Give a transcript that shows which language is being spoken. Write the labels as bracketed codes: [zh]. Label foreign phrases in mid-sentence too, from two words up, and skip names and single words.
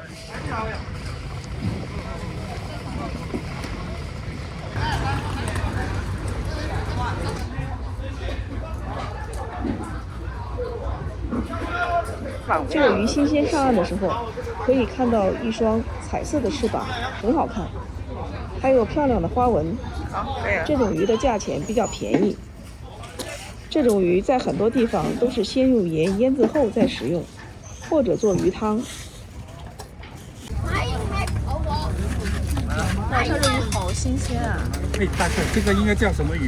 [zh] 这个鱼新鮮上岸的時候，可以看到一雙彩色的翅膀，很好看，還有漂亮的花紋。這種魚的價錢比較便宜。這種魚在很多地方都是先用鹽醃製後再食用，或者做魚湯。哇，這個魚好新鮮啊！哎，大哥，這個應該叫什麼魚？